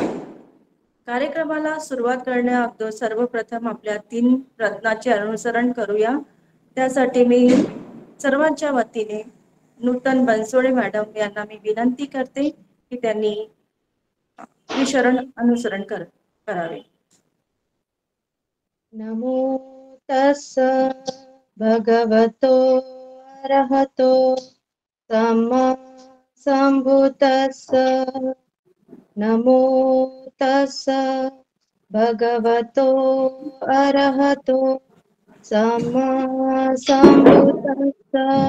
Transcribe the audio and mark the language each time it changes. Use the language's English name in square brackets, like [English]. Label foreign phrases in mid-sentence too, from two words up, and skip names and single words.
[Marathi] कार्यक्रमाला सुरुवात करण्या अगोदर सर्वप्रथम आपल्या 3 रत्नाचे अनुसरण करूया. त्यासाठी मी सर्वांच्या वतीने नूतन बनसोडे मॅडम यांना मी विनंती करते की त्यांनी विशरण अनुसरण करावे. [Pali] नमो तस्स भगवतो अरहतो सम्मा संबुद्दस्स. नमो तस्स भगवतो अरहतो सम्मा संबुद्दस्स.